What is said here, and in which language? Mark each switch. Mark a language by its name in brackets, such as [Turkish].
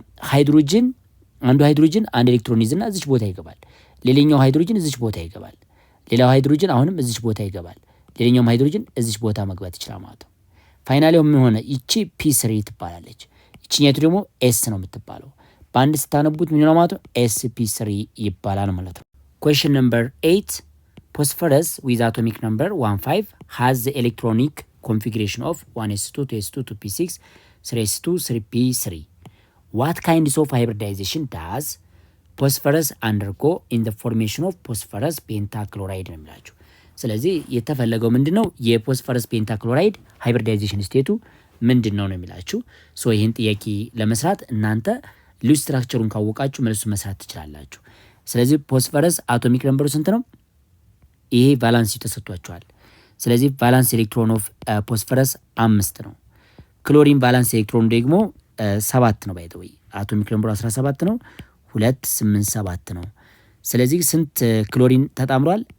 [Amharic] ሃይድሮጅን አንዱ ሃይድሮጅን አንድ ኤሌክትሮን ይዝና እዚች ቦታ ይገባል። ሌላኛው ሃይድሮጅን እዚች ቦታ ይገባል። ሌላው ሃይድሮጅን አሁንም እዚች ቦታ ይገባል። ሌላኛው ሃይድሮጅን እዚች ቦታ መግባት ይችላል ማለት ነው። ፋይናሊ ምን ሆነ? ይቺ p3 ትባላለች። ይቺኛቱ ደግሞ s ነው የምትባለው። በአንድ ስታነቡት ምን ነው ማለት ነው? [English] sp3 [Amharic] ይባላል ማለት ነው። [English] question number 8 phosphorus with atomic number 15 has the electronic configuration of 1s2 2s2 2p6 3s2 3p3. What kinds of hybridization does phosphorus undergo in the formation of phosphorus pentachloride [Amharic] ነው የሚላችሁ። ስለዚህ የተፈለገው ምንድነው? የፎስፈረስ ፔንታክሎራይድ ሃይብሪዳይዜሽን ስቴቱ ምንድነው ነው የሚላችሁ። ሶ ይሄን ጥያቄ ለመስራት እናንተ ሉዝ ስትራክቸሩን ካወቃችሁ መልሱ መስራት ትችላላችሁ። ስለዚህ ፎስፈረስ አቶሚክ ነምበሩ ስንት ነው? ይሄ ቫላንስ ተሰጥቷቸዋል። ስለዚህ ቫላንስ ኤሌክትሮን ኦፍ ፎስፈረስ 5 ነው። ክሎሪን ቫላንስ ኤሌክትሮን ደግሞ 7 ነው። ባይተው አቶሚክ ነምበሩ 17 ነው። 2 8 7 ነው። ስለዚህ ስንት ክሎሪን ተጣምሯል?